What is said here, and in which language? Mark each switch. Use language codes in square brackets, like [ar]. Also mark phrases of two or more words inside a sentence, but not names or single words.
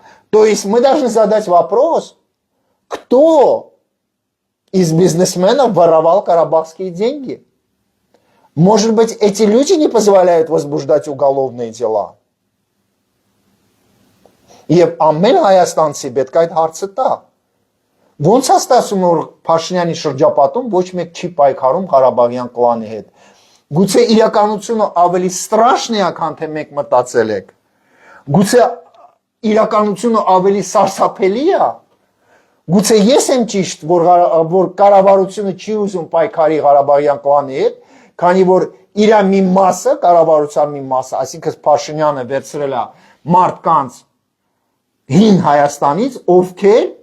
[ru] То есть мы должны задать вопрос, кто из бизнесменов воровал карабахские деньги? Может быть, эти люди не позволяют возбуждать уголовные дела? [hy] Եվ ամեն հայաստանցի պետք է այդ հարցը տա։ Ոնց է ստացվում, որ Փաշինյանի շրջապատում ոչ մեկ չի պայքարում Ղարաբաղյան կլանի հետ։ Գուցե իրականությունը ավելի ստրաշն է, քան թե մեկ մտածել եք։ Գուցե իրականությունը ավելի սարսափելի է։ Գուցե ես եմ ճիշտ, որ կառավարությունը չի ուզում պայքարի Ղարաբաղյան կլանի հետ, քանի որ իր մի մասը, կառավարության մի մասը, այսինքն Փաշինյանը վերցրել է մարդկանց հին Հայաստանից, ովքեր